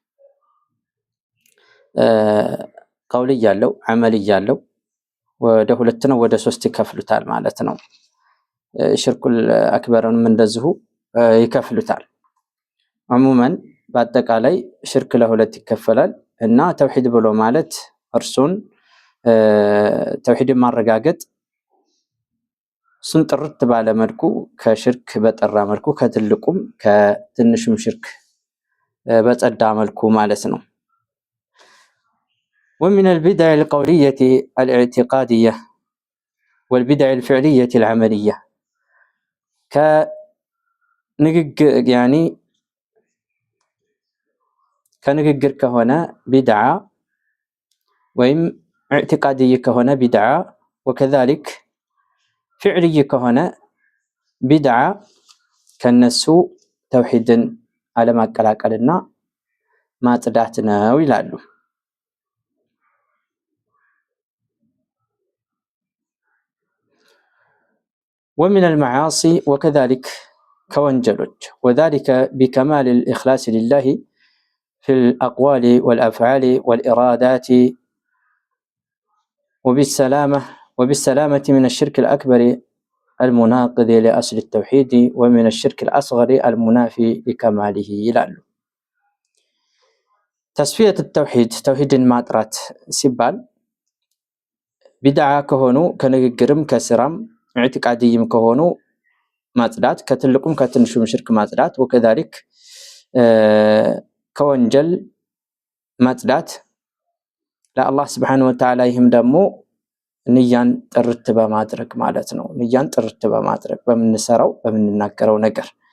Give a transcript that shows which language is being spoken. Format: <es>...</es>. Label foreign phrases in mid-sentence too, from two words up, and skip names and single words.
<am>ቀውል ያለው አመል ያለው ወደ ሁለት ነው ወደ ሶስት ይከፍሉታል ማለት ነው። ሽርኩል አክበርንም እንደዚሁ ይከፍሉታል። عموما በአጠቃላይ ሽርክ ለሁለት ይከፈላል እና ተውሂድ ብሎ ማለት እርሱን ተውሂድን ማረጋገጥ፣ እሱን ጥርት ባለ መልኩ ከሽርክ በጠራ መልኩ ከትልቁም ከትንሹም ሽርክ በጸዳ መልኩ ማለት ነው።</am> <ar>ومن البدع القولية الاعتقادية والبدع الفعلية العملية،</ar> <am>يعني ከንግግር ከሆነ ቢድዓ ወይም اعتقادي ከሆነ ቢድዓ</am> <ar>وكذلك فعلي</ar> <am>ከሆነ ቢድዓ ከነሱ ተውሂድን አለማቀላቀልና ማጽዳት ነው ይላሉ።</am> <ar>ومن المعاصي وكذلك كوانجلوج، وذلك بكمال الإخلاص لله في الأقوال والأفعال والإرادات، وبالسلامة من الشرك الأكبر المناقض لأصل التوحيد ومن الشرك الأصغر المنافي لكماله</ar> <am>ይላሉ። ተስፊየት ተውሂድ ተውሂድን ማጥራት ሲባል ቢድዓ ከሆኑ ከንግግርም ከስራም ኢዕቲቃድይም ከሆኑ ማጽዳት፣ ከትልቁም ከትንሹም ሽርክ ማጽዳት፣ ወከዛሊክ ከወንጀል ማጽዳት ለአላህ ስብሓነሁ ወተዓላ። ይህም ደግሞ ንያን ጥርት በማድረግ ማለት ነው። ንያን ጥርት በማድረግ በምንሰራው በምንናገረው ነገር፣</am>